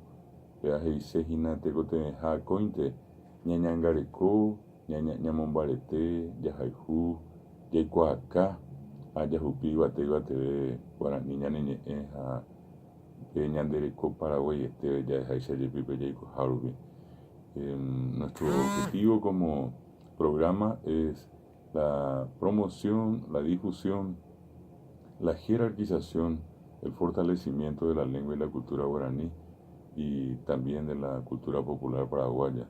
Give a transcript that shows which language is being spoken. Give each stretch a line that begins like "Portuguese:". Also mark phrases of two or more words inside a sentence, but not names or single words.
Guarani: Peaheisehína tekotevẽha akóinte ñañangareko, ñamombarete, jahayhu, jaikuaaka ha jahupi yvate yvateve Guarani ñaneñe'ẽ ha pe ñande reko paraguayete jahaicha jepýpe jaikoha rupi.
Spanish: Nuestro objetivo como programa es la promoción, la difusión, la jerarquización, el fortalecimiento de la lengua y la cultura guaraní y también de la cultura popular paraguaya.